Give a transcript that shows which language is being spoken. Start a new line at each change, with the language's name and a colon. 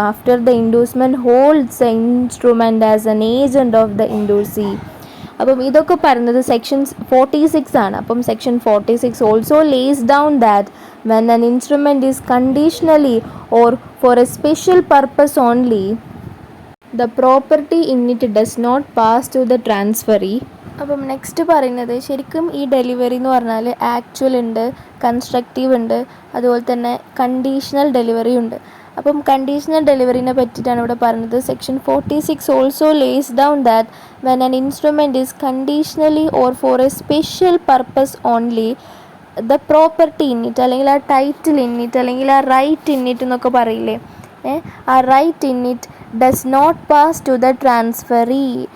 English: After the endorsement holds the instrument as an agent of the endorsee.
Malayalam: അപ്പം ഇതൊക്കെ പറയുന്നത് section 46 ആണ്. അപ്പം
English: Section 46 also lays down that when an instrument is conditionally or for a special purpose only, the property in it does not pass to the transferee.
Malayalam: അപ്പം next പറയുന്നത്, ശരിക്കും ഈ delivery എന്ന് പറഞ്ഞാൽ ആക്ച്വൽ ഉണ്ട്, കൺസ്ട്രക്റ്റീവ് ഉണ്ട്, അതുപോലെ തന്നെ കണ്ടീഷണൽ ഡെലിവറി ഉണ്ട്. അപ്പം കണ്ടീഷണൽ ഡെലിവറിനെ പറ്റിയിട്ടാണ് ഇവിടെ പറയുന്നത്.
English: section 46 also lays down that when an instrument is conditionally or for a special purpose only, the property in it, അല്ലെങ്കിൽ ആ title in it, അല്ലെങ്കിൽ ആ right in it
Malayalam: എന്നൊക്കെ പറയില്ലേ,
English: ആ right in it does not pass to the transferee.